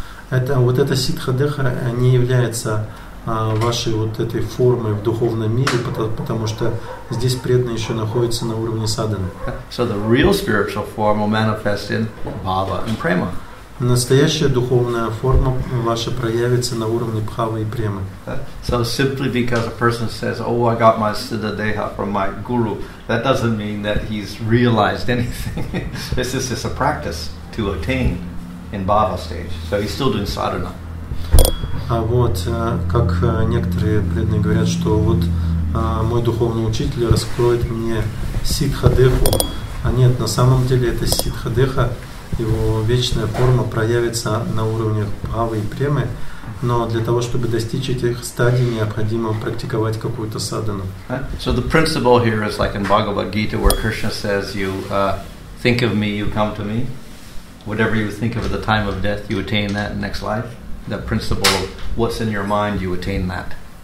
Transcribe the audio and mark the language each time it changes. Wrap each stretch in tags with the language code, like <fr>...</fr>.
<ru>Вот эта ситха деха не является вашей вот этой формой в духовном мире, потому что здесь преданный еще находится на уровне садханы.</ru> <en>So the real spiritual form will manifest in bhava and prema.</en> <ru>Настоящая духовная форма ваша проявится на уровне бхавы и премы.</ru> <en>So simply because a person says, "Oh, I got my siddha deha from my guru," that doesn't mean that he's realized anything. This is just a practice to attain in bhava stage. So he's still doing sadhana.</en> <ru>А вот как некоторые преданные говорят, что вот мой духовный учитель раскроет мне ситха-деху. А нет, на самом деле это ситха-деха, его вечная форма проявится на уровнях бхавы и премы, но для того, чтобы достичь этих стадий, необходимо практиковать какую-то садхану.</ru> <en>So the principle here is like in Bhagavad Gita, where Krishna says, "You think of me, you come to me. Whatever you think of at the time of death, you attain that in next life." The principle of what's in your mind, you attain that.</en>